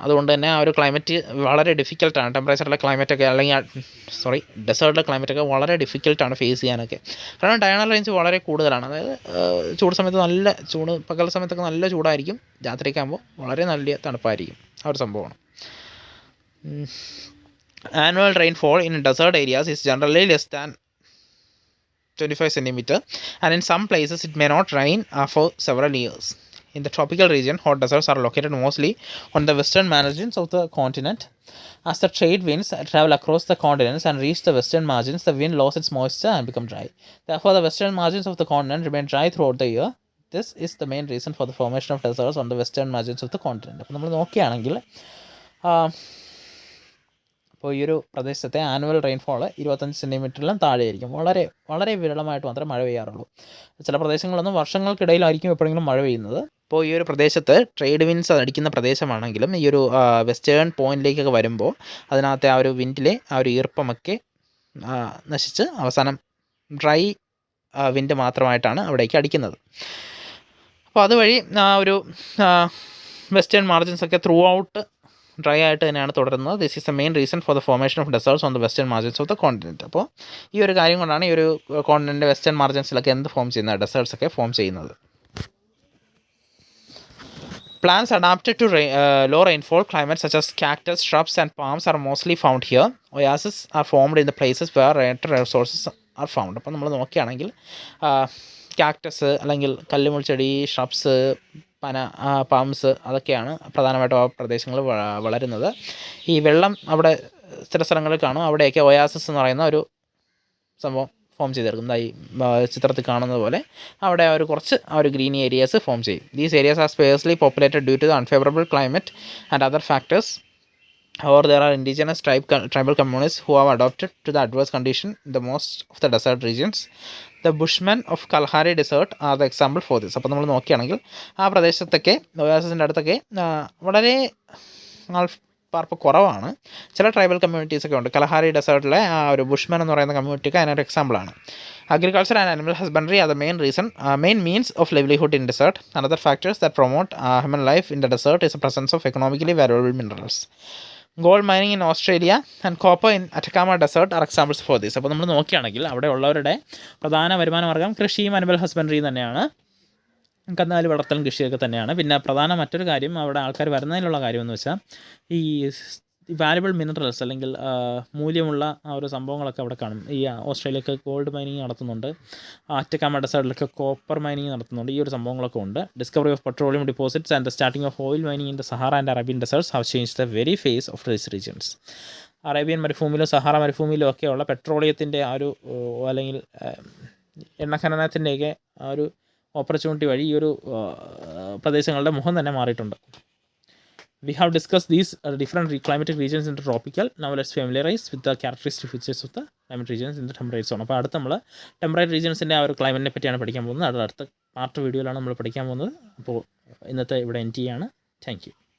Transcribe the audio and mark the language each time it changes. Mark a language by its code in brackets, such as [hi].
[ml] അതുകൊണ്ട് തന്നെ ആ ഒരു ക്ലൈമറ്റ് വളരെ ഡിഫിക്കൽട്ടാണ്. ടെമ്പറേച്ചറിലെ ക്ലൈമറ്റൊക്കെ അല്ലെങ്കിൽ ഡെസേർട്ടിലെ ക്ലൈമറ്റൊക്കെ വളരെ ഡിഫിക്കൽട്ടാണ് ഫേസ് ചെയ്യാനൊക്കെ. കാരണം ഡയണൽ റേഞ്ച് വളരെ കൂടുതലാണ്. അതായത് ചൂട് സമയത്ത് നല്ല ചൂട്, പകൽ സമയത്തൊക്കെ നല്ല ചൂടായിരിക്കും, രാത്രിയൊക്കെ ആകുമ്പോൾ വളരെ നല്ല തണുപ്പായിരിക്കും. ആ ഒരു സംഭവമാണ്. [en] Annual rainfall in desert areas is generally less than 25 centimeter, and in some places it may not rain for several years. In the tropical region, hot deserts are located mostly on the western margins of the continent. As the trade winds travel across the continents and reach the western margins, the wind loses its moisture and becomes dry. Therefore, the western margins of the continent remain dry throughout the year. This is the main reason for the formation of deserts on the western margins of the continent. [ml] അപ്പോൾ നമ്മൾ നോക്കുകയാണെങ്കിൽ അപ്പോൾ ഈ ഒരു പ്രദേശത്തെ annual rainfall 25 സെൻറ്റിമീറ്ററിലും താഴെയായിരിക്കും. വളരെ വളരെ വിരളമായിട്ട് മാത്രമേ മഴ പെയ്യാറുള്ളൂ. ചില പ്രദേശങ്ങളൊന്നും വർഷങ്ങൾക്കിടയിലായിരിക്കും എപ്പോഴെങ്കിലും മഴ പെയ്യുന്നത്. അപ്പോൾ ഈ ഒരു പ്രദേശത്ത് ട്രേഡ് വിൻഡ്സ് അടിക്കുന്ന പ്രദേശമാണെങ്കിലും ഈ ഒരു വെസ്റ്റേൺ പോയിന്റിലേക്കൊക്കെ വരുമ്പോൾ അതിനകത്തെ ആ ഒരു വിൻഡിലെ ആ ഒരു ഈർപ്പമൊക്കെ നശിച്ച് അവസാനം ഡ്രൈ വിൻഡ് മാത്രമായിട്ടാണ് അവിടേക്ക് അടിക്കുന്നത്. അപ്പോൾ അതുവഴി ആ ഒരു വെസ്റ്റേൺ മാർജിൻസൊക്കെ ത്രൂ ഔട്ട് ഡ്രൈ ആയിട്ട് തന്നെയാണ് തുടരുന്നത്. [en] This is the main reason for the formation of deserts on the western margins of the continent. [ml] അപ്പോൾ ഈ ഒരു കാര്യം കൊണ്ടാണ് ഈ ഒരു കോണ്ടിനെൻറ്റ് വെസ്റ്റേൺ മാർജിൻസിലൊക്കെ എന്ത് ഫോം ചെയ്യുന്നത്, ഡെസേർട്സ് ഒക്കെ ഫോം ചെയ്യുന്നത്. [en] Plants adapted to low rainfall climates such as cactus, shrubs and palms are mostly found here. Oases are formed in the places where water resources are found. [ml] അപ്പോൾ നമ്മൾ നോക്കുകയാണെങ്കിൽ cactus അല്ലെങ്കിൽ കല്ലുമുൾച്ചെടി, shrubs, പന, palms അതൊക്കെയാണ് പ്രധാനമായിട്ടും ആ പ്രദേശങ്ങളിൽ വളരുന്നത്. ഈ വെള്ളം അവിടെ ചില സ്ഥലങ്ങളിൽ കാണും. അവിടെയൊക്കെ ഒയാസിസ് എന്ന് പറയുന്ന ഒരു സംഭവം ഫോം ചെയ്തെടുക്കുന്നത്. ഈ ചിത്രത്തിൽ കാണുന്നത് പോലെ അവിടെ ഒരു കുറച്ച് ആ ഒരു ഗ്രീൻ ഏരിയാസ് ഫോം ചെയ്യും. [en] These areas are sparsely populated due to the unfavourable climate and other factors. However, there are indigenous tribal communities who have adapted to the adverse condition in the most of the desert regions. The Bushmen of Kalahari Desert are the example for this. [ml] അപ്പോൾ നമ്മൾ നോക്കുകയാണെങ്കിൽ ആ പ്രദേശത്തൊക്കെ ഒയാസിസിൻ്റെ അടുത്തൊക്കെ വളരെ ആൾപ്പാർപ്പ് കുറവാണ്. ചില tribal കമ്മ്യൂണിറ്റീസൊക്കെ ഉണ്ട്. കലഹാരി ഡെസേർട്ടിലെ ആ ഒരു ബുഷ്മൻ എന്ന് പറയുന്ന കമ്മ്യൂണിറ്റിക്ക് അതിനൊരു എക്സാമ്പിളാണ്. [en] Agriculture and animal husbandry are the main means of livelihood in desert. Another factors that promote human life in the desert is the presence of economically valuable minerals. Gold mining in Australia and copper in Atacama Desert are examples for this. [ml] അപ്പോൾ നമ്മൾ നോക്കുകയാണെങ്കിൽ അവിടെ ഉള്ളവരുടെ പ്രധാന വരുമാന മാർഗ്ഗം കൃഷിയും animal ഹസ്ബൻഡറിയും തന്നെയാണ്. കന്നുകാലി വളർത്തലും കൃഷിയൊക്കെ തന്നെയാണ്. പിന്നെ പ്രധാന മറ്റൊരു കാര്യം അവിടെ ആൾക്കാർ വരുന്നതിലുള്ള കാര്യമെന്ന് വെച്ചാൽ ഈ വാല്യുബിൾ മിനറൽസ് അല്ലെങ്കിൽ മൂല്യമുള്ള ആ ഒരു സംഭവങ്ങളൊക്കെ അവിടെ കാണും. ഈ ഓസ്ട്രേലിയക്ക് ഗോൾഡ് മൈനിങ് നടത്തുന്നുണ്ട്. അറ്റക്കാമ ഡെസേർട്ടിലൊക്കെ കോപ്പർ മൈനിങ് നടത്തുന്നുണ്ട്. ഈ ഒരു സംഭവങ്ങളൊക്കെ ഉണ്ട്. [en] Discovery of petroleum deposits and the starting of oil mining in the Sahara and Arabian deserts have change the very face of these regions. [ml] Arabian മരുഭൂമിയിലും Sahara മരുഭൂമിയിലും ഒക്കെയുള്ള പെട്രോളിയത്തിൻ്റെ ആ ഒരു അല്ലെങ്കിൽ എണ്ണ ഖനനത്തിൻ്റെയൊക്കെ ആ ഒരു ഓപ്പർച്യൂണിറ്റി വഴി ഈ ഒരു പ്രദേശങ്ങളുടെ മുഖം തന്നെ മാറിയിട്ടുണ്ട്. [en] We have discussed these different climatic regions in the tropical. Now let's familiarize with the characteristic features of the climate regions in the temperate zone. [ml] അപ്പോൾ അടുത്ത് നമ്മൾ ടെമ്പറേറ്റ് റീജിയൻസിൻ്റെ ആ ഒരു ക്ലൈമറ്റിനെ പറ്റിയാണ് പഠിക്കാൻ പോകുന്നത്. അടുത്ത പാർട്ട് വീഡിയോയിലാണ് നമ്മൾ പഠിക്കാൻ പോകുന്നത്. അപ്പോൾ ഇന്നത്തെ ഇവിടെ എൻഡ് ചെയ്യാണ്. Thank you.